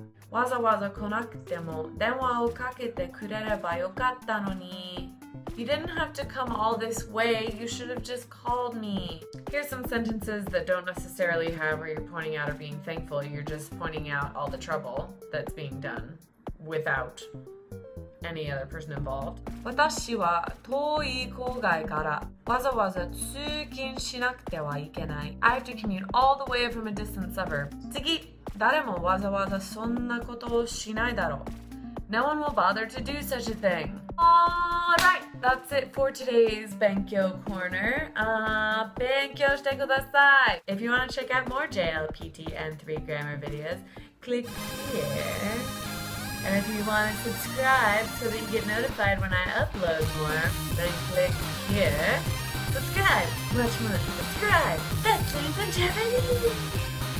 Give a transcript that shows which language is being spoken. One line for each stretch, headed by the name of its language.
Japanese: わざわざ来なくても電話をかけてくれればよかったのに。
English: You didn't have to come all this way. You should have just called me. Here's some sentences that don't necessarily have where you're pointing out or being thankful. You're just pointing out all the trouble that's being done without any other person involved.
Japanese: 私は遠い郊外からわざわざ通勤しなくてはいけない。
English: I have to commute all the way from a distant suburb.
Japanese: 次、誰もわざわざそんなことをしないだろう。
English: No one will bother to do such a thing. Alright, that's it for today's Benkyou Corner.
Japanese: 勉強してください.
English: If you want to check out more JLPT N3 grammar videos, click here. And if you want to subscribe so that you get notified when I upload more, then click here. Subscribe! Much more. Subscribe! That's in Japanese!